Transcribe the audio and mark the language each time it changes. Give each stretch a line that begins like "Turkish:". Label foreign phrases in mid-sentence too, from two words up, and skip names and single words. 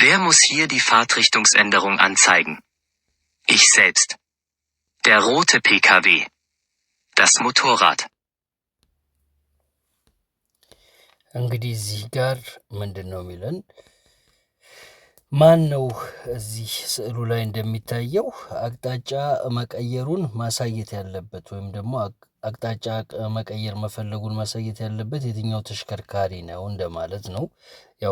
German: Wer muss hier die Fahrtrichtungsänderung anzeigen? Ich selbst. Der rote PKW. Das Motorrad.
Amharic: እንግዲህ እዚህ ጋር ምንድን ነው የሚለን? ማን ነው እዚህ ስዕሉ ላይ እንደሚታየው አቅጣጫ መቀየሩን ማሳየት ያለበት ወይም ደግሞ አቅጣጫ መቀየር መፈለጉን ማሳየት ያለበት የትኛው ተሽከርካሪ ነው እንደማለት ነው። ያው